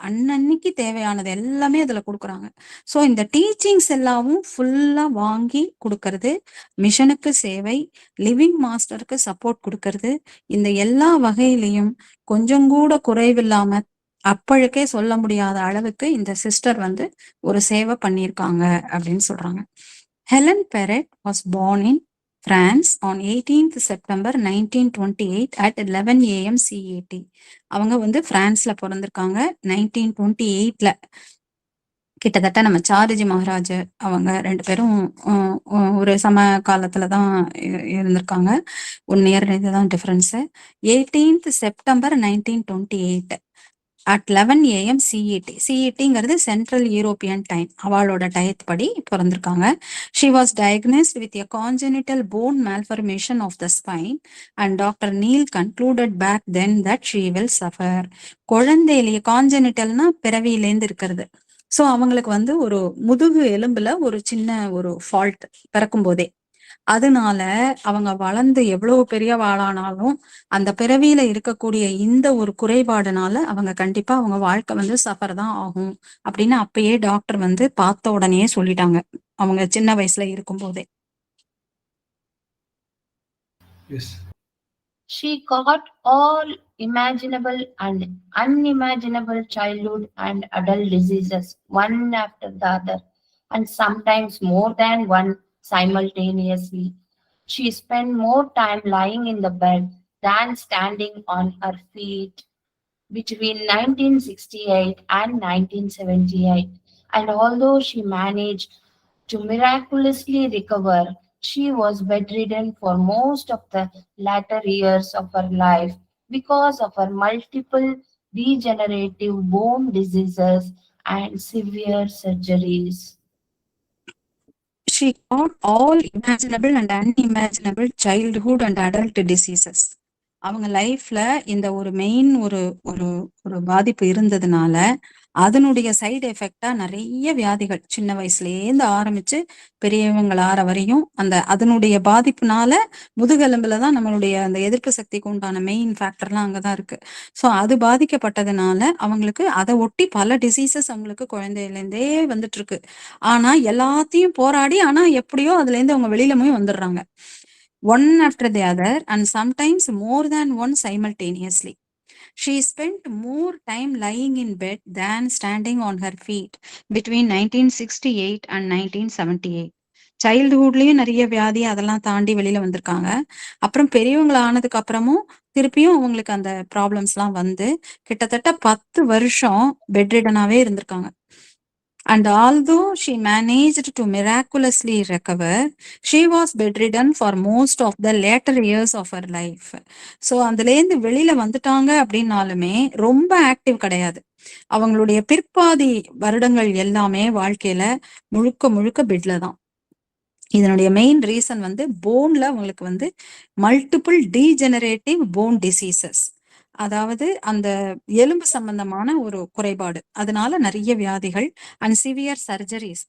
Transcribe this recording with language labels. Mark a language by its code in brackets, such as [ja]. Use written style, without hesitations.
[ta] அன்னன்னைக்கு தேவையானது எல்லாமே அதுல கொடுக்குறாங்க. ஸோ இந்த டீச்சிங்ஸ் எல்லாமும் ஃபுல்லா வாங்கி கொடுக்கறது, மிஷனுக்கு சேவை, லிவிங் மாஸ்டருக்கு சப்போர்ட் கொடுக்கறது, இந்த எல்லா வகையிலையும் கொஞ்சம் கூட குறைவில்லாம அப்பழுக்கே சொல்ல முடியாத அளவுக்கு இந்த சிஸ்டர் வந்து ஒரு சேவை பண்ணியிருக்காங்க அப்படின்னு சொல்றாங்க. [en] Helen Perret was born in France on 18th September 1928 at 11 a.m. CET. [ta] அவங்க வந்து பிரான்ஸ்ல பிறந்திருக்காங்க 1928ல. கிட்டத்தட்ட நம்ம சாரிஜி மகாராஜ் அவங்க 2 பேரும் ஒரு சம காலத்துலதான் இருந்திருக்காங்க. 1 இயர் இதுதான் difference. 18th September 1928 [en] at 11 AM CET. CETங்கிறது central European time. [ta] அவளோட டயத் படி பிறந்திருக்காங்க. [en] She was diagnosed with a congenital bone malformation of the spine and Dr. Neil concluded back then that she will suffer. [ta] குழந்தையிலேயே கான்ஜெனிட்டல்னா பிறவியிலேந்து இருக்கிறது. So அவங்களுக்கு வந்து ஒரு முதுகு எலும்புல ஒரு சின்ன ஒரு ஃபால்ட் பிறக்கும் போதே, அதனால அவங்க வளர்ந்து எவ்வளவு பெரிய ஆளானாலும் அந்த பிறவியில இருக்கக்கூடிய இந்த ஒரு குறைபாடுனால அவங்க கண்டிப்பா அவங்க வாழ்க்கை வந்து சஃபர் தான் ஆகும் அப்படின்னு அப்பயே டாக்டர் வந்து பார்த்த உடனே சொல்லிட்டாங்க, அவங்க சின்ன வயசுல இருக்கும் போதே. [en] Yes. She got all imaginable and unimaginable childhood and adult diseases, one after the other, and sometimes more than one simultaneously. She spent more time lying in the bed than standing on her feet between 1968 and 1978. And although she managed to miraculously recover, she was bedridden for most of the latter years of her life because of her multiple degenerative bone diseases and severe surgeries. She got all imaginable and unimaginable childhood and adult diseases. [ta] அவங்க லைஃப்ல இந்த ஒரு main ஒரு ஒரு ஒரு பாதிப்பு இருந்ததுனால அதனுடைய சைடு எஃபெக்டா நிறைய வியாதிகள் சின்ன வயசுலேருந்து ஆரம்பிச்சு பெரியவங்கள் ஆற வரையும் அந்த அதனுடைய பாதிப்புனால முதுகெலும்புல தான் நம்மளுடைய அந்த எதிர்ப்பு சக்திக்கு உண்டான மெயின் ஃபேக்டர்லாம் அங்கதான் இருக்கு. ஸோ அது பாதிக்கப்பட்டதுனால அவங்களுக்கு அதை ஒட்டி பல டிசீசஸ் அவங்களுக்கு குழந்தையிலேருந்தே வந்துட்டு இருக்கு. ஆனா எல்லாத்தையும் போராடி ஆனா எப்படியோ அதுல இருந்து அவங்க வெளியில போய் வந்துடுறாங்க. [en] One after the other and sometimes more than one simultaneously. She spent more time lying in bed than standing on her feet between 1968 and 1978. [ta] சைல்டுஹுட்லயும் நிறைய வியாதி அதெல்லாம் தாண்டி வெளியில வந்திருக்காங்க. அப்புறம் பெரியவங்கள ஆனதுக்கு அப்புறமும் திருப்பியும் அவங்களுக்கு அந்த ப்ராப்ளம்ஸ் எல்லாம் வந்து கிட்டத்தட்ட 10 வருஷம் பெட்ரிடனாவே இருந்திருக்காங்க. [en] And although she managed to miraculously recover, she was bedridden for most of the later years of her life. [ta] So அதுலேருந்து வெளியில வந்துட்டாங்க அப்படின்னாலுமே ரொம்ப ஆக்டிவ் கிடையாது. அவங்களுடைய பிற்பாதி வருடங்கள் எல்லாமே வாழ்க்கையில முழுக்க முழுக்க பெட்ல தான். இதனுடைய மெயின் ரீசன் வந்து போன்ல அவங்களுக்கு வந்து மல்டிபிள் டீஜெனரேட்டிவ் போன் டிசீசஸ், அதாவது அந்த எலும்பு சம்பந்தமான ஒரு குறைபாடு, அதனால நிறைய வியாதிகள் அண்ட் சிவியர் சர்ஜரிஸ்.